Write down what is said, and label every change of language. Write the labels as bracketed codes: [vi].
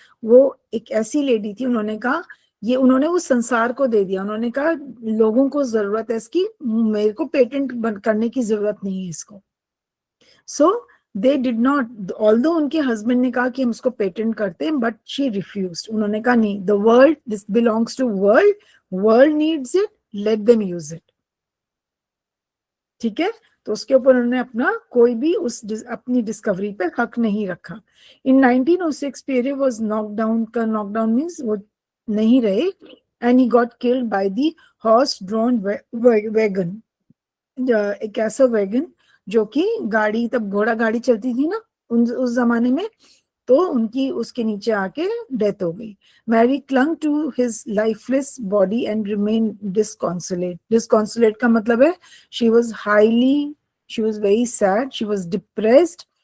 [hi] वो एक ऐसी लेडी थी, उन्होंने वो संसार को दे दिया. उन्होंने कहा लोगों को जरूरत है इसकी, मेरे को पेटेंट करने की जरूरत नहीं है इसको. सो [en] they did not, although [hi] उनके हस्बैंड ने कहा कि हम इसको पेटेंट करते हैं, [en] but she refused. [hi] उन्होंने कहा नहीं, [en] the world, this belongs to world needs it, let them use it. [hi] ठीक है, तो उसके ऊपर उन्होंने अपना कोई भी अपनी डिस्कवरी पे हक नहीं रखा. [en] In 1906 Pierre was knockdown means [hi] वो नहीं रहे, [en] and he got killed by the horse drawn wagon. [hi] एक ऐसा वैगन जो कि गाड़ी, तब घोड़ा गाड़ी चलती थी ना उस जमाने में, तो उसके नीचे आके डेथ हो गई. [en] Marie clung to his lifeless body and remain disconsolate. Disconsolate [hi] का मतलब है [en] She was very sad, she was depressed.